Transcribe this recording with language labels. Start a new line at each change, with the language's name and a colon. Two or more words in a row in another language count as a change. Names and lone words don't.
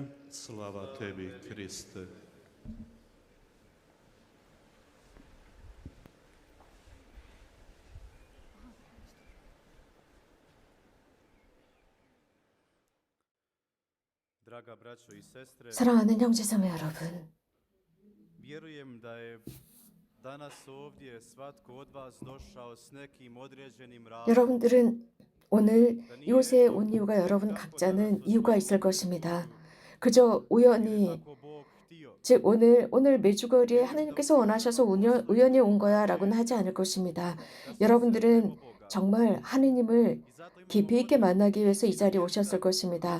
Croatian: Slava tebi, Kriste. Draga braćo i sestre,
Korean: 사랑하는 형제자매 여러분,
Croatian: vjerujem da je danas ovdje svatko od vas došao s nekim određenim razlogom.
Korean: 여러분들은 오늘 이곳에 온 이유가 여러분 각자는 이유가 있을 것입니다. 그저 우연히, 즉 오늘 매주거리에 하나님께서 원하셔서 우연히 온 거야라고는 하지 않을 것입니다. 여러분들은 정말 하느님을 깊이 있게 만나기 위해서 이 자리에 오셨을 것입니다.